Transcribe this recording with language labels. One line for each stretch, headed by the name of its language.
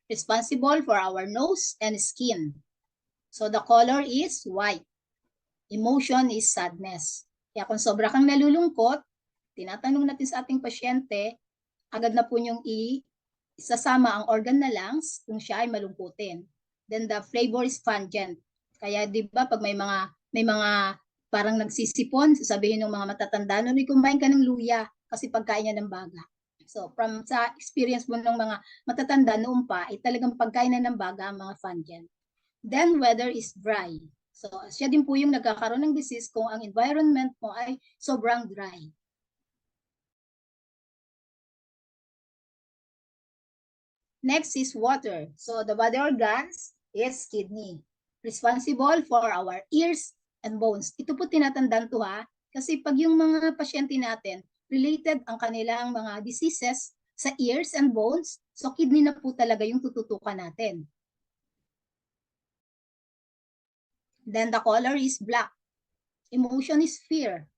English: Responsible for our nose and skin. So the color is white. Emotion is sadness.
Filipino: Kaya kung sobra kang nalulungkot, tinatanong natin sa ating pasyente, agad na po niyong isasama ang organ na lungs kung siya ay malungkutin.
English: Then the flavor is pungent.
Filipino: Kaya 'di ba pag may mga parang nagsisipon, sasabihin ng mga matatanda, "No, kumain ka ng luya kasi pagkain niya ng baga." So from sa experience mo ng mga matatanda noon pa, ay talagang pagkain na ng baga ang mga pungent.
English: Then weather is dry.
Filipino: So, siya din po yung nagkakaroon ng disease kung ang environment mo ay sobrang dry.
English: Next is water. So, the body organs is kidney. Responsible for our ears and bones.
Filipino: Ito po tinatandaan to ha, kasi pag yung mga pasyente natin, related ang kanilang mga diseases sa ears and bones, so kidney na po talaga yung tututukan natin.
English: Then the color is black. Emotion is fear.